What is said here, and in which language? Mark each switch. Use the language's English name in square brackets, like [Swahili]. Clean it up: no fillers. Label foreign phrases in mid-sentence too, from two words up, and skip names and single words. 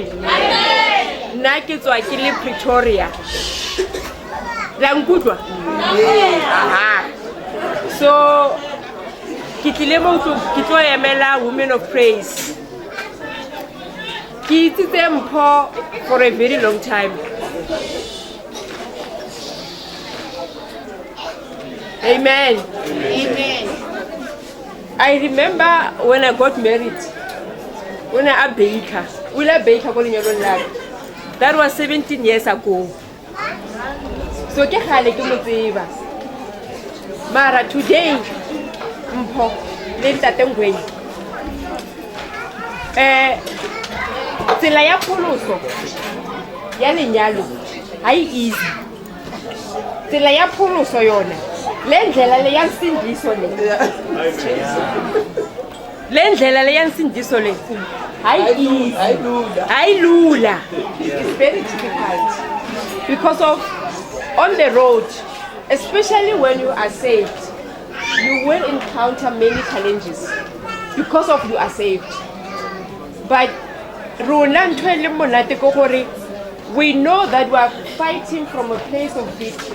[Southern Sotho] Nna ke tswa ke le Pretoria. La nkutlwa? So ke tlile mo ke tlo emela Women of Praise. Ke itsitse Mpho [English] for a very long time. [Southern Sotho] Amen. Amen. [English] I remember when I got married, when I baker, that was 17 years ago. [Southern Sotho] So ke khale ke motseba. Mara today, Mpho le Ntate Ngwenya. Tsela ya pholoso ya lenyalo ha easy. Tsela ya pholoso yona [Zulu] lendlela le yansindiso le. Lendlela le yansindiso le. Lula. [English] It's very difficult because of on the road, especially when you are saved, you will encounter many challenges because of you are saved. But we know that we are fighting from a place of victory.